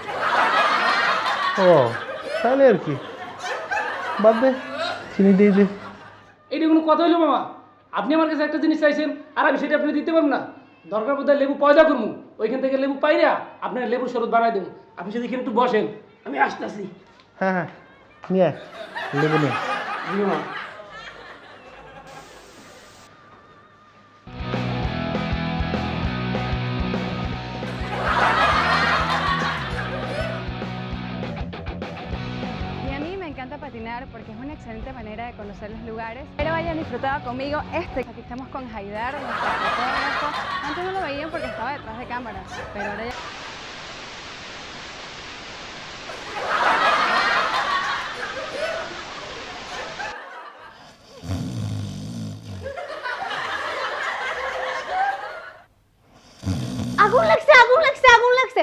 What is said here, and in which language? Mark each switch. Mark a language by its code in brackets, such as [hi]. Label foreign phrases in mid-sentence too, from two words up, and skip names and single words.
[bn] ও তাহলে আর কি, বাদ দে, চিনি দিয়ে দে। এইটা কোনো কথা হইলো মামা? আপনি আমার কাছে একটা জিনিস চাইছেন আর আমি সেটা আপনি দিতে পারবো না। দরকার বোধহয় লেবু পয়দা করবো, ওইখান থেকে লেবু পাইরা আপনার লেবুর শরবত বানাই দেবো। আপনি যদি এখানে একটু বসেন, আমি আসতেছি। হ্যাঁ নিয়ে আয়, লেবু নিয়ে। জি মামা। [es] Y a mí me encanta patinar porque es una excelente manera de conocer los lugares. Pero hayan disfrutado conmigo Aquí estamos con Haidar, nuestro fotógrafo. Antes no lo veían porque estaba detrás de cámaras, pero ahora ya... [bn] আগুন লাগছে।